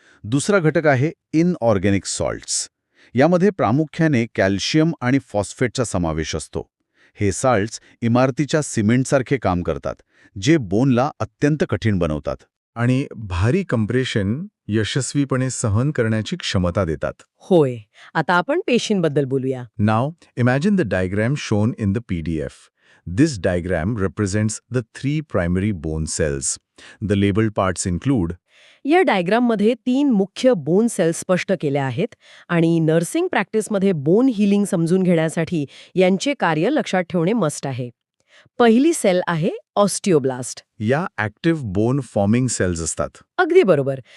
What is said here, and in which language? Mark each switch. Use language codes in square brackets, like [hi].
[mr] दुसरा घटक आहे इनऑर्गॅनिक सॉल्ट्स. यामध्ये प्रामुख्याने कॅल्शियम आणि फॉस्फेटचा समावेश असतो. हे साल्ट्स इमारतीच्या सिमेंटसारखे काम करतात, जे बोनला अत्यंत कठीण बनवतात. आणि भारी कंप्रेशन यशस्वीपणे सहन करण्याची क्षमता देतात. होय. आता आपण पेशींबद्दल बोलूया. [en] Now, imagine the diagram shown in the PDF. This diagram represents the 3 primary bone cells. The labeled parts include [mr] या डायग्राममध्ये 3 मुख्य बोन सेल्स स्पष्ट केल्या आहेत आणि नर्सिंग प्रॅक्टिसमध्ये बोन हिलिंग समजून घेण्यासाठी यांचे कार्य लक्षात ठेवणे मस्ट आहे. पहिली सेल आहे ऑस्टिओब्लास्ट. या ॲक्टिव्ह बोन फॉर्मिंग सेल्स असतात. अगदी बरोबर.